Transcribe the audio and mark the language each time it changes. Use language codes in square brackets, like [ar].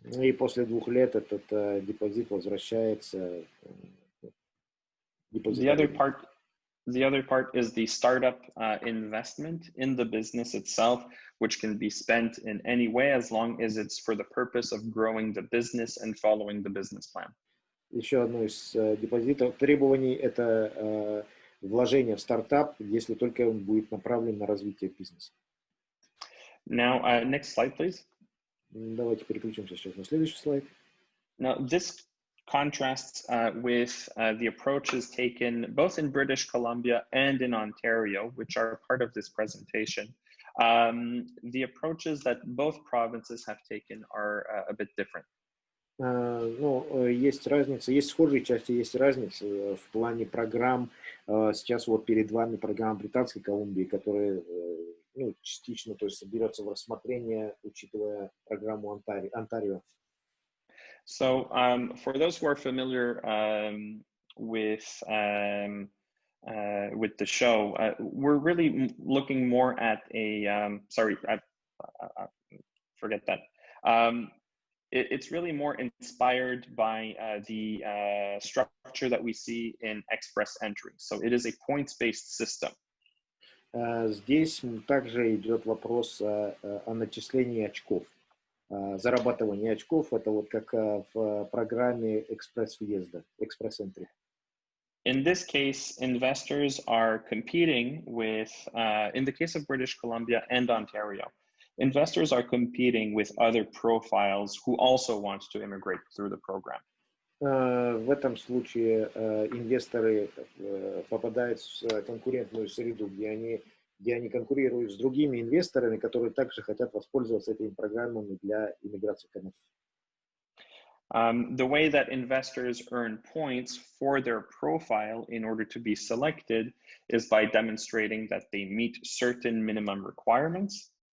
[ru] И после 2 лет этот депозит возвращается. [en] The other part is the startup investment in the business itself, which can be spent in any way as long as it's for the purpose of growing the business and following the business plan. [ru] Еще одно из депозитов требований это вложение в стартап, если только он будет направлен на развитие бизнеса. [en] Now, next slide, please. [ru] Давайте переключимся сейчас на следующий слайд. [en] Now, this contrasts with the approaches taken both in British Columbia and in Ontario, which are part of this presentation. The approaches that both provinces have taken are a bit different. [ru] Ну, есть разница, есть схожие части, есть разница в плане программ. Сейчас вот перед вами программа Британской Колумбии, которая частично, то есть, берется в рассмотрение, учитывая программу Онтарио. [en] So for those who are familiar with the show, we're really looking more at a, forget that. It's really more inspired by the structure that we see in express entry. So it is a points-based system. [ru] Здесь также идет вопрос о начислении очков. Зарабатывание очков, это вот как в программе экспресс-въезда, экспресс-энтри. [en] In this case, investors are competing with, in the case of British Columbia and Ontario, investors are competing with other profiles who also want to immigrate through the program. [ru] В этом случае инвесторы попадают в конкурентную среду, где они конкурируют с другими инвесторами, которые также хотят воспользоваться этими программами для иммиграции в Канаду. [en] The way that investors earn points for their profile in order to be selected is by demonstrating that they meet certain minimum requirements.